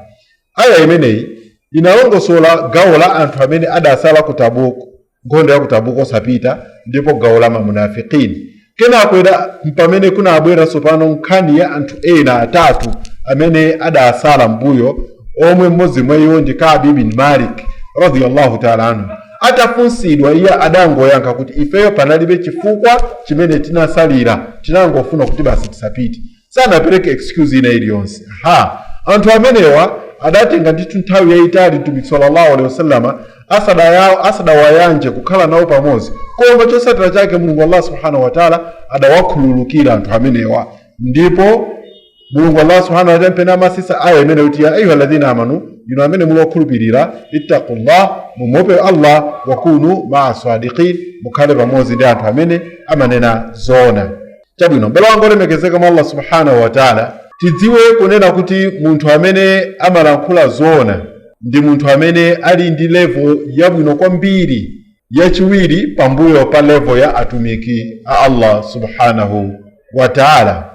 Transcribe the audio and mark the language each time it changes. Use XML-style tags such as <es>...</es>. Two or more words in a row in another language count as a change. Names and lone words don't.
<ny>Aya imeneyi inalongosola gawo la anthu amene adasala ku Tabuk, nkhondo ya ku Tabuk osapita, ndipo gawo la munafiqin. Kenakwera pamene kunabwera sopano nkhani ya anthu ena atatu amene adasala mbuyo, omwe mmodzi mwa iwo ndi Ka'b bin Malik</ny> <ar>رضي الله تعالى عنه.</ar> <ny>Atafunsidwa iye adangoyankha kuti ifeyo panalibe chifukwa chimene tinasalira, tinangofuna kuti basi tisapite, sanapereke excuse ina iliyonse. Anthu amenewa adatenga ndithu nthawi yayitali Mtumiki</ny> <ar>صلى الله عليه وسلم</ar> <ny>asadawayanje kukhala nawo pamodzi, koma chosatira chake Mulungu</ny> <ar>الله سبحانه وتعالى</ar> <ny>adawakhululukira anthu amenewa. Ndipo Mulungu</ny> <ar>الله سبحانه وتعالى</ar> <ny>pena masisa aya imene kuti</ny> <ar>يا أيها الذين آمنوا,</ar> <ny>inu amene mulokhulupirira, ittaqullah, mumuope Allah,</ny> <ar>وكونوا مع الصادقين,</ar> <ny>mukhale pamodzi ndi anthu amene amanena zoona. Chabwino, mbale wanga olemekezeka mwa</ny> <ar>الله سبحانه وتعالى,</ar> <ny>tidziwe kunena kuti munthu amene amalankhula zoona ndi munthu amene ali ndi level yabwino kwambiri yachiwiri pambuyo pa level ya atumiki a</ny> <ar>الله سبحانه وتعالى.</ar>